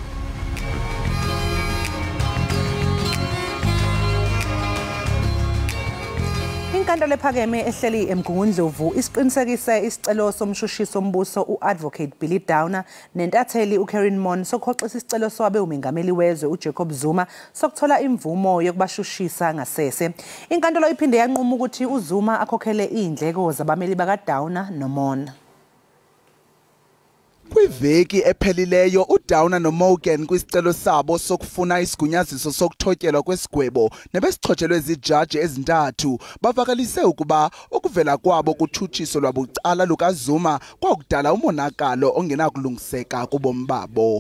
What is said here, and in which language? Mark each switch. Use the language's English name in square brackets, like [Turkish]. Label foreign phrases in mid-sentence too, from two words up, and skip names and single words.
[Zulu] Inkantolo ephakeme ehleli eMgungundlovu isiqinisekise isicelo somshushisi ombuso uadvocate Billy Down nentatheli uKaren Mon sokhoxisa isicelo swabe umengameli wezwe uJacob Zuma sokuthola imvumo yokubashushisa ngasese. Inkantolo iphinde yanquma ukuthi uZuma akhokhele indleko zabameli bakaDown noMon. [Xhosa] Kwiveki ephelileyo uDowner noMorgan kwisicelo sabo sokufuna isigunyaziso sokuthotyelwa kwesigwebo nebesichotshelwe izijaji ezintathu bavakalise ukuba ukuvela kwabo kuthutshiso lwabucala lukaZuma kwakudala umonakalo ongenakulungiseka kubomi babo.